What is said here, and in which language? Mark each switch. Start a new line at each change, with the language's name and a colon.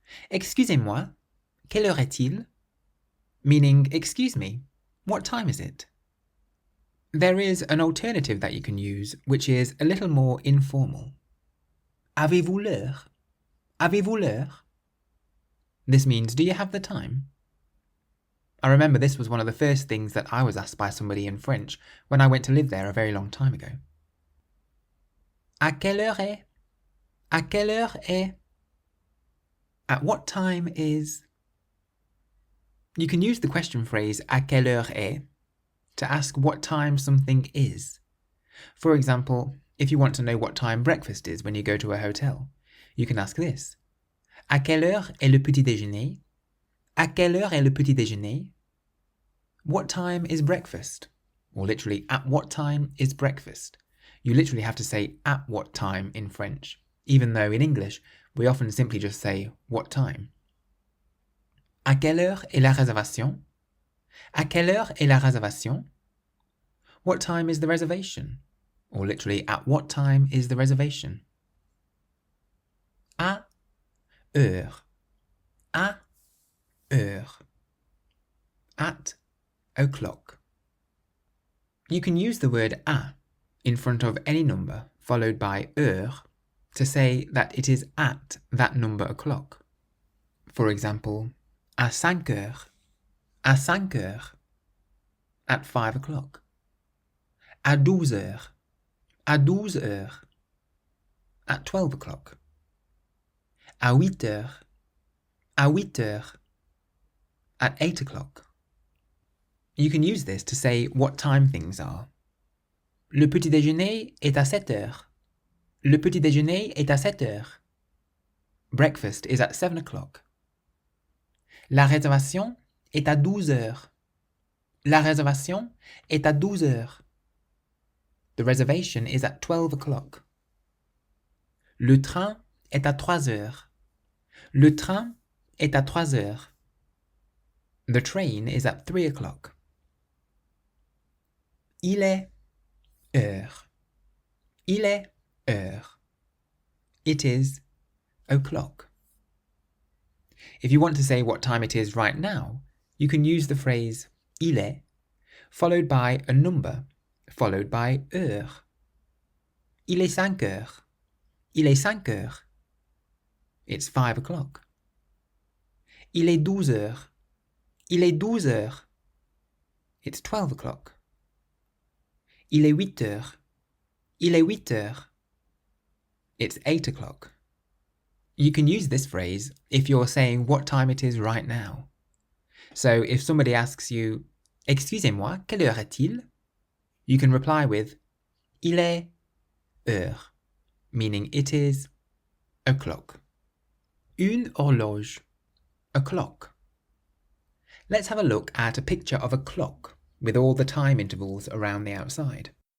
French: Excusez-moi, quelle heure est-il?
English: Meaning, excuse me, what time is it? There is an alternative that you can use, which is a little more informal.
French: Avez-vous l'heure? Avez-vous l'heure?
English: This means, do you have the time? I remember this was one of the first things that I was asked by somebody in French when I went to live there a very long time ago.
French: À quelle heure est? À quelle heure est?
English: At what time is? You can use the question phrase à quelle heure est to ask what time something is. For example, if you want to know what time breakfast is when you go to a hotel, you can ask this.
French: À quelle heure est le petit déjeuner? À quelle heure est le petit déjeuner?
English: What time is breakfast? Or literally, at what time is breakfast? You literally have to say at what time in French, even though in English we often simply just say what time.
French: À quelle heure est la réservation? À quelle heure est la réservation?
English: What time is the reservation? Or literally, at what time is the reservation?
French: À heure. À heure.
English: At o'clock. You can use the word à in front of any number followed by heure to say that it is at that number o'clock. For example,
French: à 5 heures. À 5 heures.
English: At 5 o'clock.
French: À 12 heures. À 12 heures.
English: At 12 o'clock.
French: À 8 heures. À 8 heures.
English: At 8 o'clock. You can use this to say what time things are.
French: Le petit déjeuner est à 7 heures. Le petit déjeuner est à 7 heures.
English: Breakfast is at 7 o'clock.
French: La réservation est à 12 heures. La réservation est à 12 heures.
English: The reservation is at 12 o'clock.
French: Le train est à 3 heures. Le train est à 3 heures.
English: The train is at 3 o'clock.
French: Il est heure. Il est heure.
English: It is o'clock. If you want to say what time it is right now, you can use the phrase il est, followed by a number, followed by heure.
French: Il est 5 heures. Il est 5 heures.
English: It's 5 o'clock.
French: Il est 12 heures. Il est 12 heures.
English: It's 12 o'clock.
French: Il est 8 heures. Il est 8 heures.
English: It's 8 o'clock. You can use this phrase if you're saying what time it is right now. So if somebody asks you,
French: Excusez-moi, quelle heure est-il?
English: You can reply with,
French: Il est heure,
English: meaning it is o'clock. Une horloge, a clock. Let's have a look at a picture of a clock with all the time intervals around the outside.